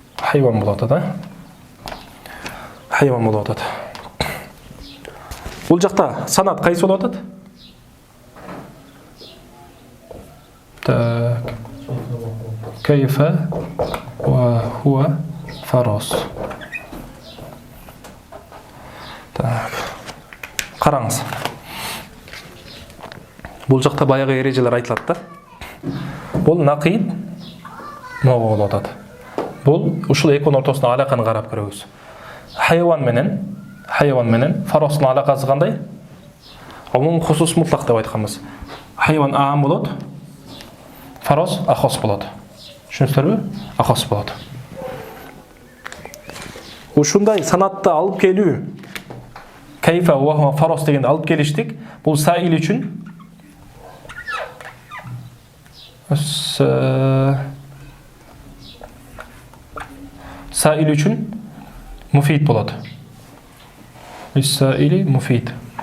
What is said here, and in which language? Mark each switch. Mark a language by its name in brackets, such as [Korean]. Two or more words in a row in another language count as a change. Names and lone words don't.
[Kazakh] Хайван болады, да? Хайван болады. Бұл жақта санат қайсы болады? Так. [Arabic] كيف وهو فرس. [Kazakh] Так. Қараңыз. Бұл жақта баяғы ережелер айтылады да. Бұл нақид мынау болады. [Kyrgyz] Бұл ушул эконун ортосуна алаканы карап көрөбүз. Хайван менен фаростун алакасы кандай? [Arabic] عموم خصوص مطلق [Kyrgyz] деп айтканбыз. Хайван аам болот, фарос ахос болот. Түшүнүңүздөрбү? Ахос болот. Ушундай санатты алып келүү, [Arabic] كيف و فرس [Kyrgyz] дегенди алып келиштик. Бул саил үчүн саил үчүн муфид болот. [Arabic] سائل مفيد.